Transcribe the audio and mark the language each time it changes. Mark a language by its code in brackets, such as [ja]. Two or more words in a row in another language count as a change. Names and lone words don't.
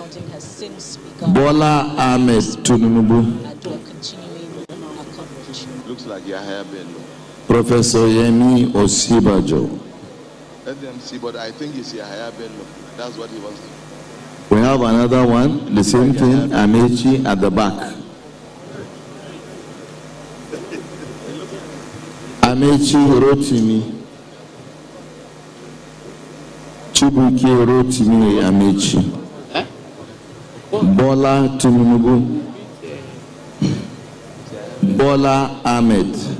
[en] counting has since begun. Bola Ahmed Tinubu. And we're continuing our coverage. Looks like Yahaya Bello. Professor Yemi Osibajo. Let them see, but I think it's a higher bello. That's what he wants to do. We have another one, the same thing, Amechi at the back. Amechi Rotimi. Chibuike Rotimi Amechi. Bola Tinubu. Bola Ahmed.